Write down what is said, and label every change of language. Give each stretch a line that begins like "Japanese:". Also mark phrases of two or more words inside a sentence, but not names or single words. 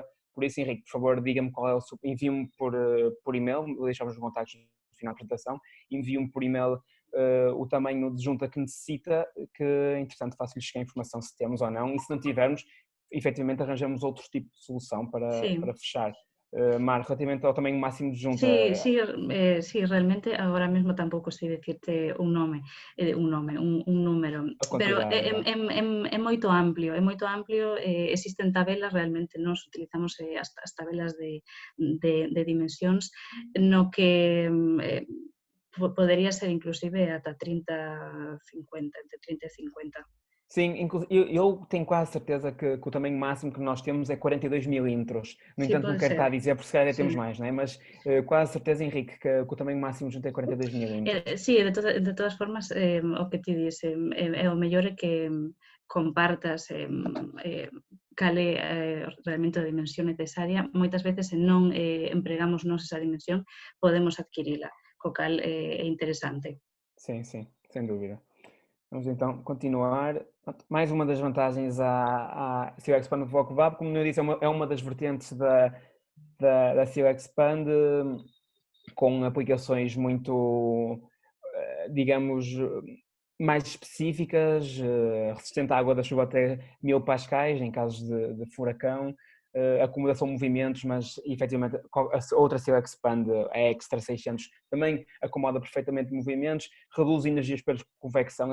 Portuguese: Por isso, Henrique, por favor, diga-me qual é o seu. Envie-me por e-mail, deixamos os contactos no final da apresentação. Envie-me por e-mail o tamanho de junta que necessita, que entretanto faço-lhe chegar a informação se temos ou não, e se não tivermos, efetivamente arranjamos outro tipo de solução para
Galician: Sí.
Portuguese: fechar. Mar, relativamente ao tamanho máximo de junta,
Galician: Sí, sí, sí, realmente agora mesmo tampouco sei dicirte un número,
Portuguese: a
Galician: pero
Portuguese: quantidade, não é?
Galician: é moito amplio, existen tabelas, realmente nós utilizamos as tabelas de dimensións no que podería ser inclusive ata 30, 50, entre 30 e 50.
Portuguese: Sim, eu tenho quase certeza que o tamanho máximo que nós temos é 42 milímetros. No
Galician: Sí,
Portuguese: entanto, não
Galician: pode
Portuguese: quero estar a
Galician: ser.
Portuguese: dizer, porque se calhar temos
Galician: Sí.
Portuguese: mais, não é? Mas quase certeza, Henrique, que o tamanho máximo junto é 42 milímetros.
Galician: Sí, de todas formas, o que ti dis, o mellor é que compartas cal é realmente a dimensión necesaria. Moitas veces, se non empregamos nós esa dimensión, podemos adquirila, co cal é interesante.
Portuguese: Sim, sim, sem dúvida. Vamos então continuar. Mais uma das vantagens à CEO Expand do VocVab, como eu disse, é uma das vertentes da CEO Expand, com aplicações muito, digamos, mais específicas, resistente à água da chuva até 1000 pascais, em casos de furacão, acomodação de movimentos, mas efetivamente a outra CEO Expand, a Extra 600, também acomoda perfeitamente movimentos, reduz energias pela convecção.